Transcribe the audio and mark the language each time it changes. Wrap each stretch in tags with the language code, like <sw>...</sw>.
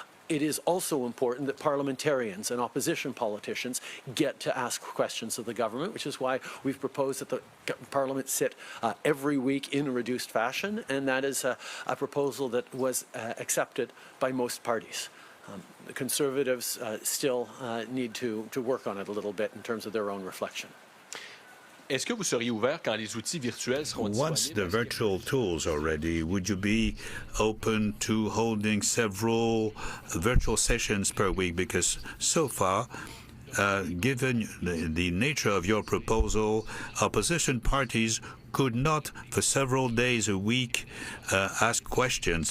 <en>it is also important that parliamentarians and opposition politicians get to ask questions of the government, which is why we've proposed that the Parliament sit every week in a reduced fashion, and that is a proposal that was accepted by most parties. The Conservatives still need to work on it a little bit in terms of their own reflection.</en> <fr>Est-ce que vous seriez ouvert quand les outils virtuels seront disponibles?</fr> <en>Once the virtual tools are ready, would you be open to holding several virtual sessions per week? Because so far, given the nature of your proposal, opposition parties could not, for several days a week, ask questions.</en>